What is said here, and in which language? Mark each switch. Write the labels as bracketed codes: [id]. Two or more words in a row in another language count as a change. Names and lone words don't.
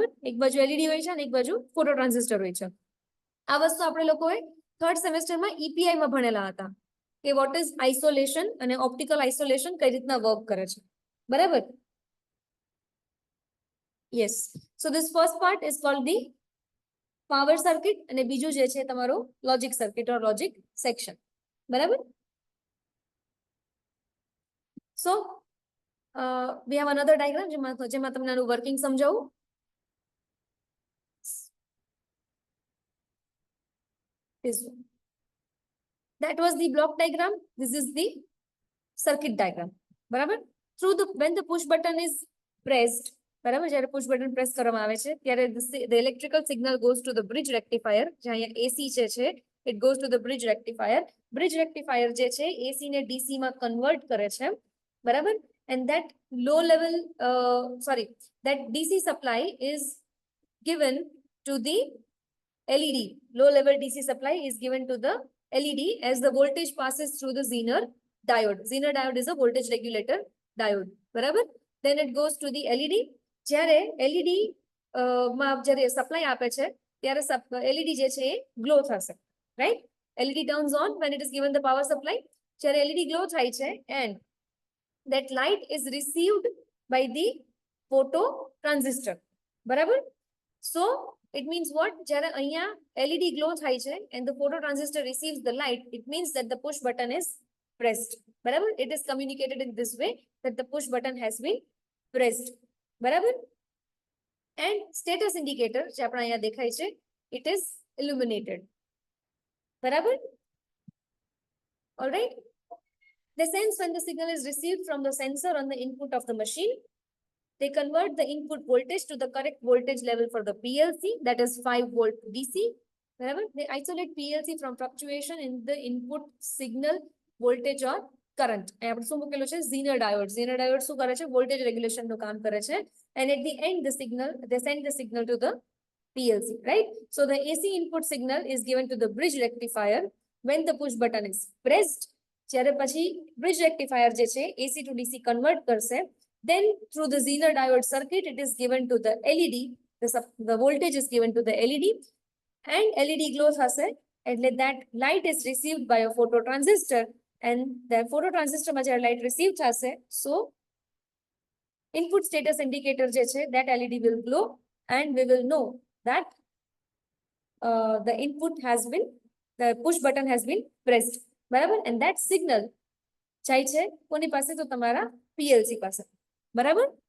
[gu] એક બાજુ એલઈડી હોય છે અને એક બાજુ [en] photo transistor [gu] હોય છે. આ વસ્તુ આપણે લોકોએ થર્ડ સેમેસ્ટરમાં EPI માં ભણેલા હતા કે [en] what is isolation [gu] અને [en] optical isolation [gu] કઈ રીતના વર્ક કરે છે. બરાબર? યસ. [en] so this first part is called the power circuit [gu] અને બીજું જે છે તમારો [en] logic circuit or logic section. [gu] બરાબર? સો [en] we have another diagram [gu] જેમાં તમને આનું વર્કિંગ સમજાવું. [en] This one. That was the block diagram. This is the circuit diagram. બરાબર? Through the when the push button is pressed, [gu] બરાબર, જ્યારે push button press કરવામાં આવે છે ત્યારે [en] the electrical signal goes to the bridge rectifier. [gu] જે અહીંયા AC છે [en] it goes to the bridge rectifier. Bridge rectifier [gu] જે છે AC ને DC માં convert કરે છે. બરાબર? [en] And that low level that DC supply is given to the LED. Low level DC supply is given to the LED as the voltage passes through the Zener diode. Zener diode is a voltage regulator diode. બરાબર? Then it goes to the LED. [gu] જ્યારે LED માં જ્યારે સપ્લાય આપે છે ત્યારે LED જે છે એ ગ્લો થશે. [en] Right? LED turns on when it is given the power supply. [gu] જ્યારે LED ગ્લો થાય છે [en] and that light is received by the photo transistor. બરાબર? So it means what? [gu] જ્યારે અહીંયા LED glow થાય છે [en] and the photo transistor receives the light, it means that the push button is pressed. બરાબર? It is communicated in this way that the push button has been pressed. [gu] બરાબર? [en] And status indicator [gu] જે આપણે અહીંયા દેખાય છે, [en] it is illuminated. બરાબર? All right. The sense when the signal is received from the sensor on the input of the machine. They convert the input voltage to the correct voltage level for the PLC, that is 5 volt DC. Wherever they isolate PLC from fluctuation in the input signal voltage or current. [gu] આપણે શું મૂકેલું છે? [en] Zener diode. Zener diode [gu] શું કરે છે? [en] Voltage regulation [gu] નું કામ કરે છે. [en] And at the end, they send the signal to the PLC, right? So the AC input signal is given to the bridge rectifier when the push button is pressed. [gu] જ્યારે પછી [en] bridge rectifier [gu] જે છે [en] AC to DC convert [gu] કરશે. [en] Then through the Zener diode circuit, it is given to the LED. The voltage is given to the LED and LED glow thase. And that light is received by a photo transistor and the phototransistor [gu] માં જ્યારે light receive થશે, [en] so input status indicator [gu] જે છે [en] that LED will glow and we will know that the input has been, the push button has been pressed, બરાબર, and that signal [gu] જાય છે કોની પાસે, તો તમારા PLC પાસે, બરાબર.